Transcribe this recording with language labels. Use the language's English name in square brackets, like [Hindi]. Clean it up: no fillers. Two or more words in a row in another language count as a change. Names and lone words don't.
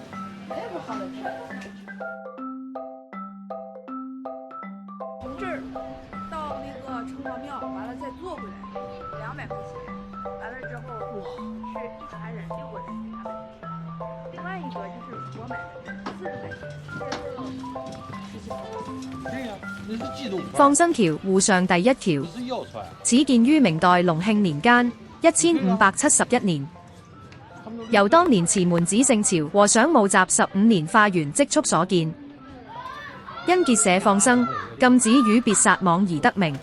[Chinese] 从这儿到那个城隍庙，完了再坐回来，200块钱。完了之后是一家人6个人给他们。另外一个就是我买的40块钱。放生橋滬上第一橋，始建於明代隆慶年間1571年，由當年慈門子聖朝和尚募集15年化緣積蓄所建。因結社放生，禁止與別撒網而得名。